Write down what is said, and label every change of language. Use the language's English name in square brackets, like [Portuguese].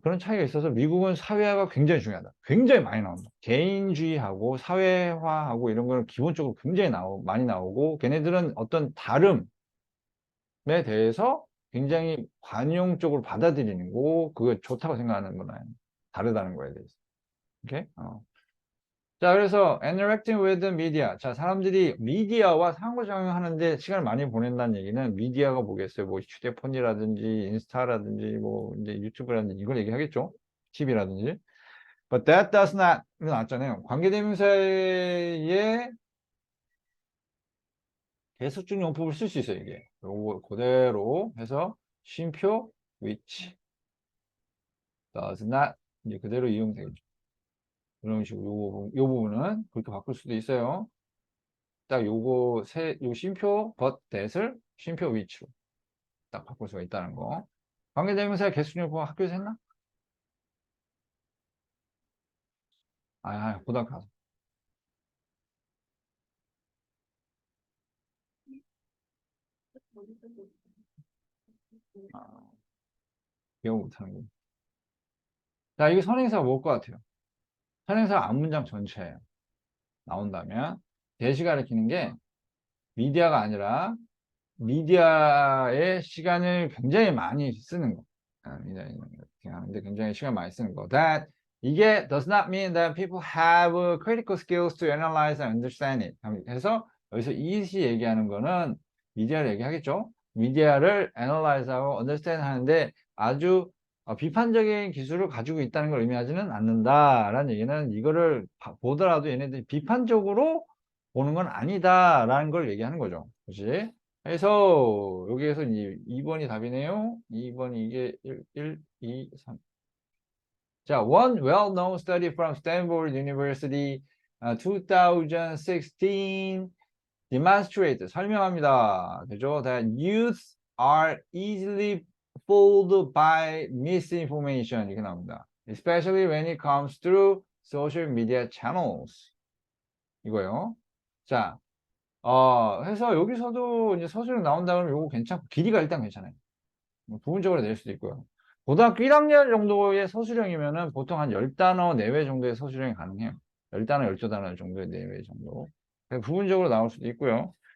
[Korean] 그런 차이가 있어서 미국은 사회화가 굉장히 중요하다. 굉장히 많이 나온다. 개인주의하고 사회화하고 이런 거는 기본적으로 굉장히 많이 나오고 걔네들은 어떤 다름에 대해서 굉장히 관용적으로 받아들이는 거 그거 좋다고 생각하는 거나 다르다는 거에 대해서. 오케이? 자, 그래서 [English] interacting with the media. [Korean] 자, 사람들이 미디어와 상호작용하는데 시간을 많이 보낸다는 얘기는 미디어가 뭐겠어요? 뭐 휴대폰이라든지 인스타라든지 뭐 이제 유튜브라든지 이걸 얘기하겠죠? TV라든지. [English] But that does not [Korean] 이거 나왔잖아요. 관계대명사의 계속적 용법을 쓸 수 있어요, 이게. 요거 그대로 해서 쉼표 [English] which does not [Korean] 이제 그대로 이용되겠죠. 이런 식으로 요 부분은 그렇게 바꿀 수도 있어요. 딱 요 쉼표 [English] but that [Korean] 을 쉼표 which로 딱 바꿀 수가 있다는 거. 관계대명사의 개수적용 학교에서 했나? 고등학교 가서. 아, 기억 못하는 거. 자, 이게 선행사가 뭘 것 같아요? 선행사가 앞문장 전체예요. 나온다면 대시 가리키는 게 미디어가 아니라 미디어의 시간을 굉장히 많이 쓰는 거. 하는데 굉장히 시간 많이 쓰는 거. [English] That [Korean] 이게 [English] does not mean that people have critical skills to analyze and understand it. [Korean] 해서 여기서 이것이 얘기하는 거는 미디어를 얘기하겠죠. 미디어를 analyze하고 understand 하는데 아주 비판적인 기술을 가지고 있다는 걸 의미하지는 않는다라는 얘기는 이거를 보더라도 얘네들이 비판적으로 보는 건 아니다라는 걸 얘기하는 거죠. 그렇지? 그래서 여기에서 2번이 답이네요. 2번이 이게 1, 2, 3. [English] 자, one well-known study from Stanford University 2016 demonstrate [Korean] 설명합니다. 그죠? [English] That youth are easily fooled by misinformation [Korean] 이렇게 나옵니다. [English] Especially when it comes through social media channels. [Korean] 이거요. 자, 해서 여기서도 이제 서술이 나온다 그러면 요거 괜찮고, 길이가 일단 괜찮아요. 뭐 부분적으로 낼 수도 있고요. 고등학교 1학년 정도의 서술형이면은 보통 한 10단어 내외 정도의 서술형이 가능해요. 10단어, 12단어 정도의 내외 정도. 부분적으로 나올 수도 있고요.